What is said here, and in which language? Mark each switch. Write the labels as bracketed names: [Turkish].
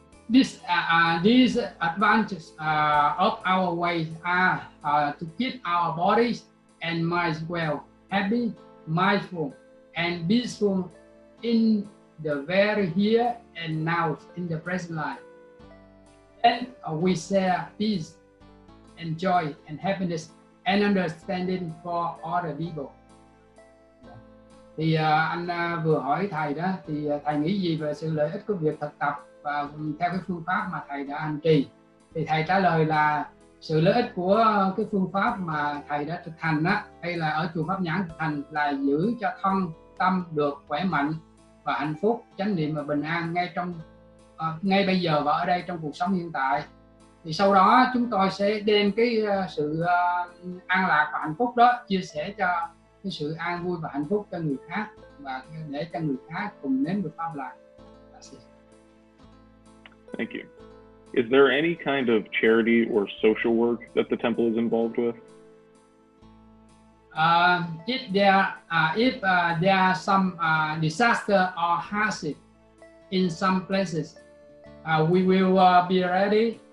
[English] These advantages of our ways are to keep our bodies and minds well, happy, mindful, and peaceful in the very here and now in the present life. Then we share peace and joy and happiness and understanding for other people. [Vietnamese] Thì anh vừa hỏi thầy đó, thì thầy nghĩ gì về sự lợi ích của việc thực tập và theo cái phương pháp mà thầy đã hành trì? Thì thầy trả lời là sự lợi ích của cái phương pháp mà thầy đã thực hành á, hay là ở chùa Pháp Nhãn thực hành, là giữ cho thân tâm được khỏe mạnh và hạnh phúc, chánh niệm và bình an ngay bây giờ và ở đây trong cuộc sống hiện tại. Thì sau đó chúng tôi sẽ đem cái sự an lạc và hạnh phúc đó chia sẻ cho cái sự an vui và hạnh phúc cho người khác, và để cho người khác cùng nếm được pháp lạc. [English] Thank you. Is there any kind of charity or social work that the temple is involved with? If there are some disaster or hardship in some places, we will be ready.